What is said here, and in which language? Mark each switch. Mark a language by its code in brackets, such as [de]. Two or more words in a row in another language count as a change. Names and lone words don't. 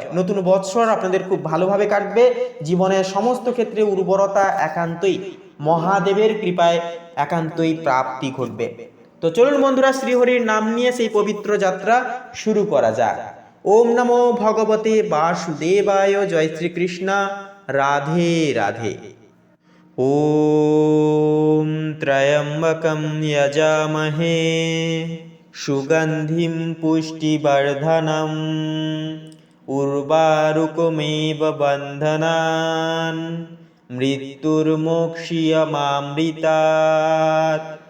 [bn] নতুন বৎসর আপনাদের খুব ভালোভাবে কাটবে। জীবনের সমস্ত ক্ষেত্রে উর্বরতা একান্তই মহাদেবের কৃপায় একান্তই প্রাপ্তি ঘটবে। তো চলুন বন্ধুরা, শ্রীহরির নাম নিয়ে সেই পবিত্র যাত্রা শুরু করা যাক। [sa] ওম নমো ভগবতে বাসুদেবায়। [hi] জয় শ্রীকৃষ্ণ। রাধে রাধে। [sa] ওম ত্র্যম্বকম যজামহে সুগন্ধিম পুষ্টিবর্ধনম উর্বারুকমেব বন্ধনান মৃত্যুর্মোক্ষীয়মামৃতাৎ।